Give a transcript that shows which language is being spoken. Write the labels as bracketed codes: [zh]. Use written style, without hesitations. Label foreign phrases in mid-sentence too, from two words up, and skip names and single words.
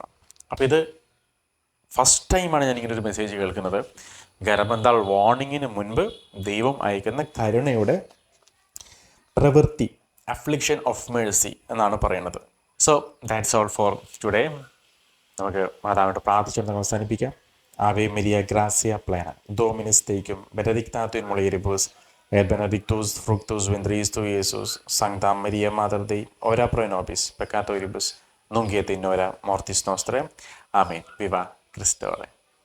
[ml] അപ്പോൾ ഇത് [en] first timeആണ് [ml] ഞാൻ ഇങ്ങനൊരു മെസ്സേജ് കേൾക്കുന്നത്. ഗർഭന്താൾ വാർണിങ്ങിന് മുൻപ് ദൈവം അയക്കുന്ന കരുണയുടെ പ്രവൃത്തി, [en] affliction of mercy [ml] എന്നാണ് പറയുന്നത്. [en] So that's all for today. [ml] നമുക്ക് മാതാവിനോട് പ്രാർത്ഥിച്ചുകൊണ്ട് അവസാനിപ്പിക്കാം. [la] Ave Maria, gracia plena, Dominus tecum, benedicta in mulieribus, et benedictus fructus ventris tui, Iesus. Sancta Maria, Mater Dei, ora pro nobis peccatoribus, nunc et in hora mortis nostrae. Amen. [es] Viva Christore.